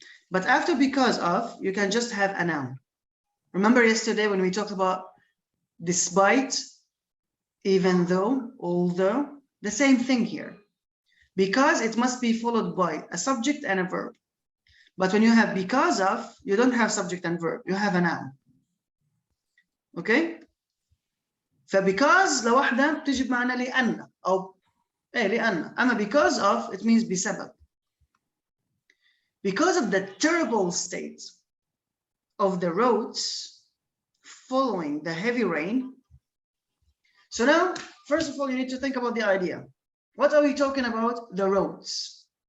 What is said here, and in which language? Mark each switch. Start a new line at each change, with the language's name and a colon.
English: But after because of, you can just have a noun. Remember yesterday when we talked about despite, even though, although, the same thing here. Because it must be followed by a subject and a verb. But when you have because of, you don't have subject and verb, you have a noun. Okay?
Arabic: فبecause لوحدها بتجي بمعنى لأن أو لأن.
English: أما because of, it means بسبب. Because of the terrible state of the roads following the heavy rain. So now, first of all, you need to think about the idea. What are we talking about? The roads.